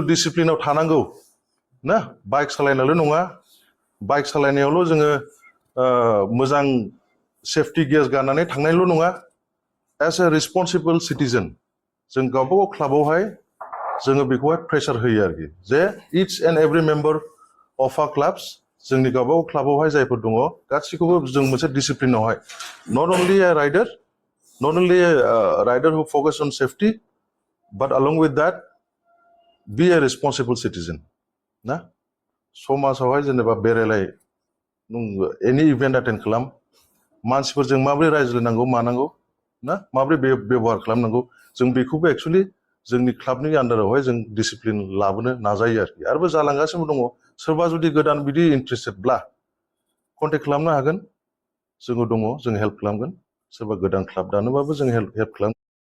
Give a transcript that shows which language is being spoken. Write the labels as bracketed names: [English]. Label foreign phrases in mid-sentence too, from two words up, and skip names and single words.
[Bodo] डिसिप्लिनाव थानांगौ ना बाइक सालायनायल' नङा बाइक सालायनायावल' जोङो मोजां [English] safety gears [Bodo] गाननानै थांनायल' नङा [English] as a responsible citizen [Bodo] जों गावबागाव क्लाबावहाय जोङो बेखौहाय प्रेसार होयो आरोखि जे [English] each and every member of a clubs [Bodo] जोंनि गावबागाव क्लाबावहाय जायफोर दङ गासैखौबो जों मोनसे डिसिप्लिनावहाय [English] not only a rider who focus on safety but along with that be a responsible citizen [Bodo] ना समाजावहाय जेनेबा बेरायलाय नों [English] any event attend [Bodo] खालाम मानसिफोरजों माबोरै रायज्लायनांगौ मानांगौ ना माबोरै बेबहार खालामनांगौ जों बेखौबो एक्चुअलि जोंनि क्लाबनि आन्डारावहाय जों डिसिप्लिन लाबोनो नाजायो आरोखि आरोबो जालांगासिनो दङ सोरबा जुदि गोदान बिदि इन्ट्रेस्टेडब्ला कन्टेक्ट खालामनो हागोन जोङो दङ जों हेल्प खालामगोन सोरबा गोदान क्लाब दानोबाबो जों हेल्प खालाम